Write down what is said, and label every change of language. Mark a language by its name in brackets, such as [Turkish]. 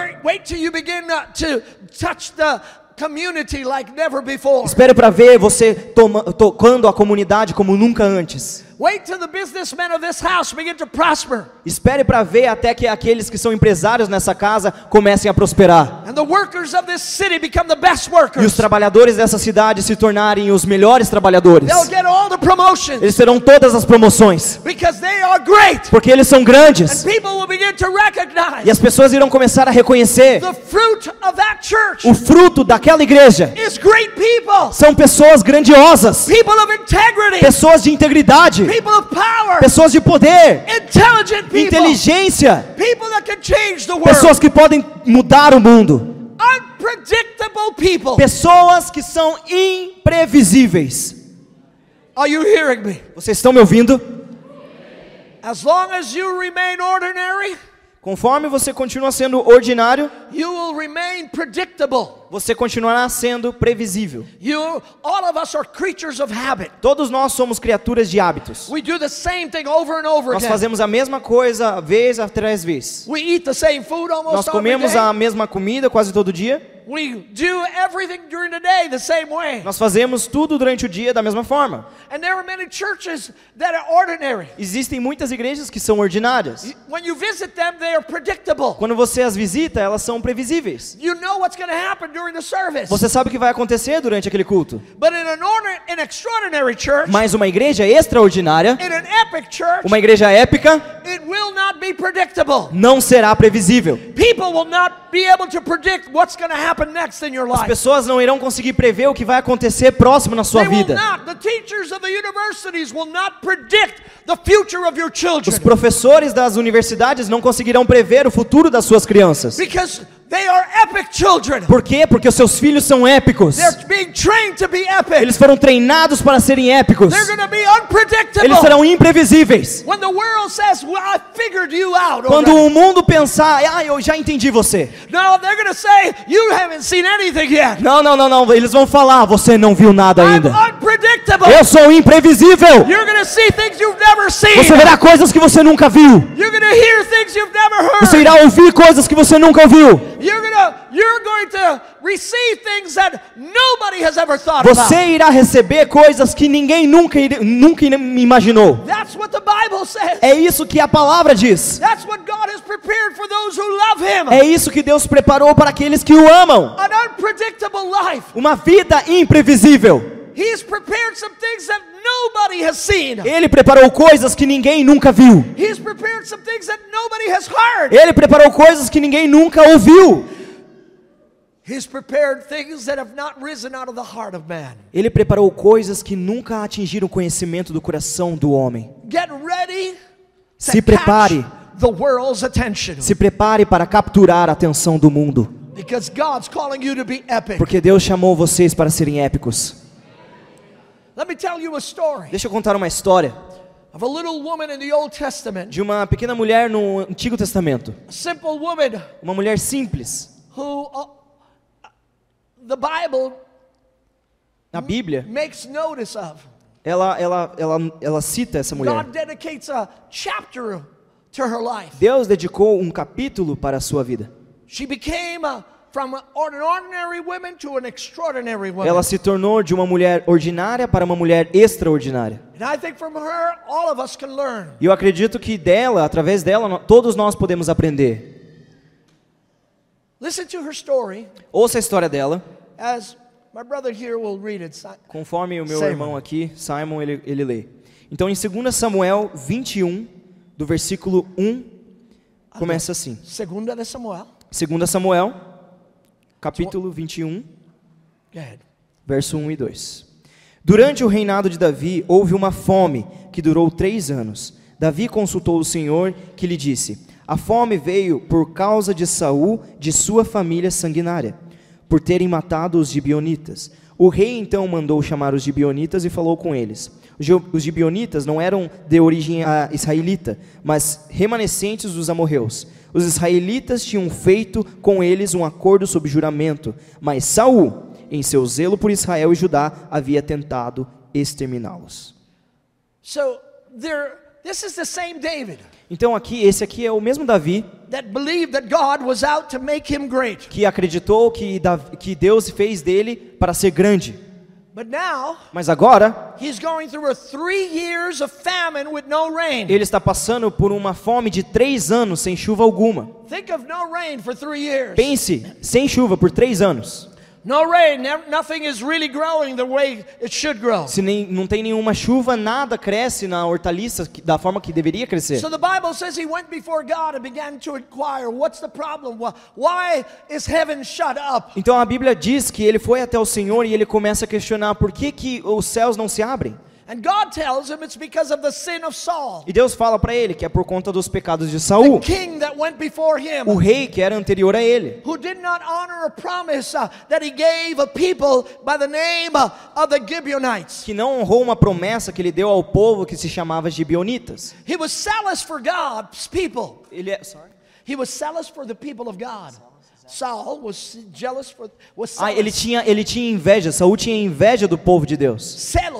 [English] Wait till you begin to touch the community like never before. [Portuguese] Espere para ver você tocando a comunidade como nunca antes. [English] Wait till the businessmen of this house begin to prosper. [Portuguese] Espere para ver até que aqueles que são empresários nessa casa comecem a prosperar. [English] And the workers of this city become the best [Portuguese] E os [English] workers. [Portuguese] trabalhadores dessa cidade se tornarem os melhores trabalhadores. [English] They'll get all the promotions [Portuguese] Eles terão todas as promoções, [English] because they are great. [Portuguese] porque eles são [English] And [Portuguese] grandes. [English] people will begin to recognize [Portuguese] E as pessoas irão começar a reconhecer [English] the fruit of that church [Portuguese] o fruto daquela igreja. [English] is great people. [Portuguese] São pessoas grandiosas, [English] People of integrity. [Portuguese] pessoas de integridade, [English] People of power. [Portuguese] pessoas de poder, [English] Intelligent people. [Portuguese] inteligência, [English] People that can change the world. [Portuguese] pessoas que podem mudar o mundo, [English] Unpredictable people. [Portuguese] pessoas que são imprevisíveis. [English] Are you hearing me? [Portuguese] Vocês estão me ouvindo? [English] As long as you remain ordinary, [Portuguese] Conforme você continua sendo ordinário, [English] you will remain predictable. [Portuguese] você continuará sendo previsível. [English] All of us are creatures of habit. [Portuguese] Todos nós somos criaturas de hábitos. [English] We do the same thing over and over [Portuguese] Nós [English] again. [Portuguese] fazemos a mesma coisa vez atrás vez. [English] We eat the same food almost [Portuguese] Nós [English] every [Portuguese] comemos [English] day. [Portuguese] a mesma comida quase todo dia. [English] We do everything during the day the same way. [Portuguese] Nós fazemos tudo durante o dia da mesma forma. [English] And there are many churches that are ordinary. [Portuguese] Existem muitas igrejas que são ordinárias. [English] When you visit them, they are predictable. [Portuguese] Quando você as visita, elas são previsíveis. [English] You know what's going to happen during the service. [Portuguese] Você sabe o que vai acontecer durante aquele culto. [English] But in an extraordinary church, [Portuguese] Mas uma igreja extraordinária, [English] in an epic church, [Portuguese] uma igreja épica, [English] it will not be predictable. [Portuguese] não será previsível. [English] People will not be able to predict what's going to happen next in your [Portuguese] As [English] life. [Portuguese] pessoas não irão conseguir prever o que vai acontecer próximo na sua [English] They will [Portuguese] vida. [English] not. The teachers of the universities will not predict the future of your children [Portuguese] Os professores das universidades não conseguirão prever o futuro das suas crianças. [English] because they are epic children. [Portuguese] Por quê? Porque os seus filhos são épicos. [English] They're being trained to be epic. [Portuguese] Eles foram treinados para serem épicos. [English] They're going to be unpredictable. [Portuguese] Eles serão imprevisíveis. [English] When the world says, "Well, I figured you out," [Portuguese] Quando [English] already. [Portuguese] o mundo pensar, eu já entendi você. [English] No, they're going to say, "You haven't seen anything yet." [Portuguese] Não, eles vão falar, você não viu nada [English] I'm [Portuguese] ainda. [English] unpredictable. [Portuguese] Eu sou imprevisível. [English] You're going to see things you've never seen. [Portuguese] Você verá coisas que você nunca viu. [English] You're going to hear things you've never heard. [Portuguese] Você irá ouvir coisas que você nunca ouviu. [English] You're going You're going to receive things that nobody has ever thought about. [Portuguese] Você irá receber coisas que ninguém nunca imaginou. [English] That's what the Bible says. [Portuguese] É isso que a palavra diz. [English] That's what God has prepared for those who love Him. [Portuguese] É isso que Deus preparou para aqueles que o amam. [English] An unpredictable life. [Portuguese] Uma vida imprevisível. [English] He's prepared some things that nobody has seen. [Portuguese] Ele preparou coisas que ninguém nunca viu. [English] He's prepared some things that nobody has heard. [Portuguese] Ele preparou coisas que ninguém nunca ouviu. [English] He's prepared things that have not risen out of the heart of man. [Portuguese] Ele preparou coisas que nunca atingiram o conhecimento do coração do homem. [English] Get ready [Portuguese] Se [English] to prepare. catch the world's attention. [Portuguese] Se prepare para capturar a atenção do mundo. [English] Because God's calling you to be epic. [Portuguese] Porque Deus chamou vocês para serem épicos. [English] Let me tell you a story [Portuguese] Deixa eu contar uma história [English] of a little woman in the Old Testament. [Portuguese] de uma pequena mulher no Antigo Testamento. [English] A simple woman [Portuguese] Uma mulher simples. [English] who the Bible [Portuguese] Na Bíblia, [English] makes notice of. [Portuguese] ela cita essa mulher. [English] God dedicates a chapter to her life. [Portuguese] Deus dedicou um capítulo para a sua vida. [English] She became from an ordinary woman to an extraordinary woman. [Portuguese] Ela se tornou de uma mulher ordinária para uma mulher extraordinária. [English] And I think from her, all of us can learn. [Portuguese] E eu acredito que dela, através dela, todos nós podemos aprender. [English] Listen to her story [Portuguese] Ouça a história dela, [English] as my brother here will read it. [Portuguese] conforme o meu Simon. irmão aqui, Simon, ele lê. Então em 2 Samuel 21, do versículo 1, começa assim. Segunda de Samuel. 2 Samuel, capítulo 21, [English] Go ahead. [Portuguese] verso 1 e 2. Durante o reinado de Davi, houve uma fome que durou 3 anos. Davi consultou o Senhor, que lhe disse: a fome veio por causa de Saul, de sua família sanguinária, por terem matado os gibeonitas. O rei então mandou chamar os gibeonitas e falou com eles. Os gibeonitas não eram de origem israelita, mas remanescentes dos amorreus. Os israelitas tinham feito com eles um acordo sob juramento, mas Saul, em seu zelo por Israel e Judá, havia tentado exterminá-los. [English] So this is the same David [Portuguese] Então esse aqui é o mesmo Davi [English] that believed that God was out to make him great. [Portuguese] que acreditou que Deus fez dele para ser grande. [English] But now [Portuguese] Mas agora, [English] he's going through 3 years of famine with no rain. [Portuguese] ele está passando por uma fome de 3 anos sem chuva alguma. [English] Think of no rain for 3 years. [Portuguese] Pense, sem chuva por 3 anos. [English] No rain, nothing is really growing the way it should grow. [Portuguese] Se não tem nenhuma chuva, nada cresce na hortaliça da forma que deveria crescer. [English] So the Bible says he went before God and began to inquire, what's the problem? Why is heaven shut up? [Portuguese] Então a Bíblia diz que ele foi até o Senhor e ele começa a questionar por que os céus não se abrem. [English] And God tells him it's because of the sin of Saul, [Portuguese] E Deus fala para ele que é por conta dos pecados de Saul, [English] the king that went before him, [Portuguese] o rei que era anterior a ele, [English] who did not honor a promise that he gave a people by the name of the Gibeonites. [Portuguese] que não honrou uma promessa que ele deu ao povo que se chamava gibeonitas. [English] He was zealous for God's people. Sorry? He was zealous for the people of God. Saul was jealous for was zealous. [Portuguese] Ele tinha inveja, Saul tinha inveja do povo de Deus.